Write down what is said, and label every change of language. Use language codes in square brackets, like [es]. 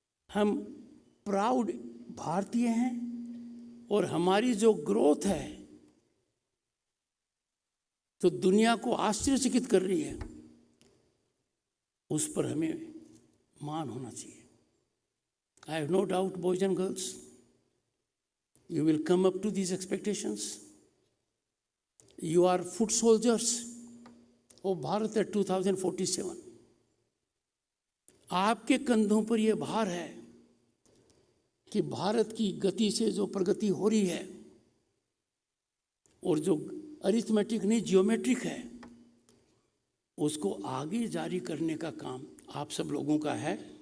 [hi] हम प्राउड भारतीय हैं और हमारी जो ग्रोथ है तो दुनिया को आश्चर्यचकित कर रही है, उस पर हमें मान होना चाहिए। [en] I have no doubt boys and girls, you will come up to these expectations. You are foot soldiers of Bharat at 2047. [hi] आपके कंधों पर यह भार है कि भारत की गति से जो प्रगति हो रही है और जो अरिथमेटिक नहीं जियोमेट्रिक है, उसको आगे जारी करने का काम आप सब लोगों का है।